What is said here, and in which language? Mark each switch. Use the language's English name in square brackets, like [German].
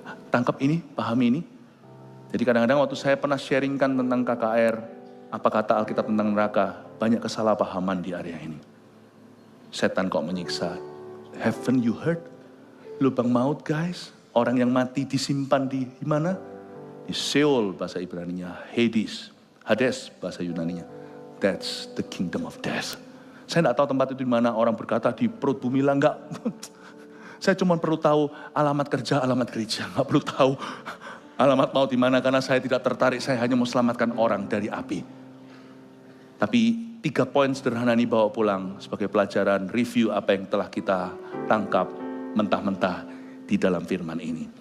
[Indonesian] Tangkap ini, pahami ini. Jadi kadang-kadang waktu saya pernah sharingkan tentang KKR, apa kata Alkitab tentang neraka, banyak kesalahpahaman di area ini. Setan kok menyiksa. [English] Haven't you heard? [Indonesian] Lubang maut guys, orang yang mati disimpan di mana? Di Sheol bahasa Ibraninya, Hades bahasa Yunaninya. [English] That's the kingdom of death. [Indonesian] Saya tidak tahu tempat itu di mana. Orang berkata di perut bumi lah, enggak. Saya cuma perlu tahu alamat kerja, alamat gereja. Enggak perlu tahu alamat maut di mana, karena saya tidak tertarik. Saya hanya mau selamatkan orang dari api. Tapi 3 poin sederhana ini bawa pulang sebagai pelajaran, review apa yang telah kita tangkap mentah-mentah di dalam firman ini.